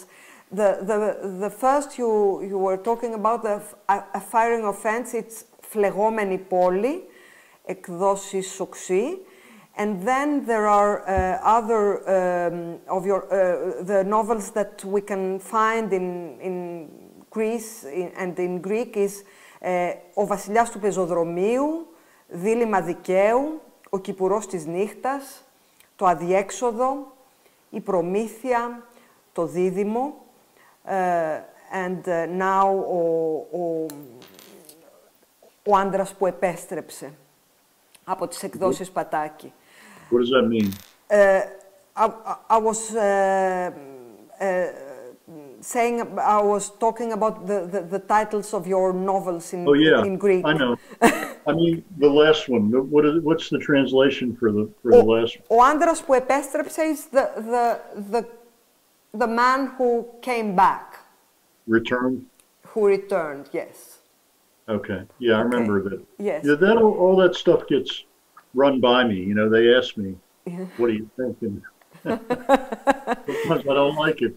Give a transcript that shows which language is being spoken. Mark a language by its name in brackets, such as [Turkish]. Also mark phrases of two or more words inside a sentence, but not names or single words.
[English] The first you were talking about, A Firing Offense, it's Φλεγόμενη πόλη, [Greek] εκδόσεις Οξύ. [English] And then there are other of your the novels that we can find in Greece and in Greek is Ο Βασιλιάς του Πεζοδρομίου, Δίλημμα Δικαίου, Ο Κυπουρός της Νύχτας, Το Αδιέξοδο, Η Προμήθεια, Το Δίδυμο, and now ο άντρας που επέστρεψε [Greek] από τις εκδόσεις Πατάκη. [English] What does that mean? I was saying, I was talking about the titles of your novels in Greek. I know. I mean, the last one. What's the translation for the last one? Ο άντρας που επέστρεψε is the man who came back. Returned? Who returned, yes. Okay. Yeah, I remember that. Yes. Yeah, all that stuff gets run by me. They ask me, what do you think? And sometimes I don't like it.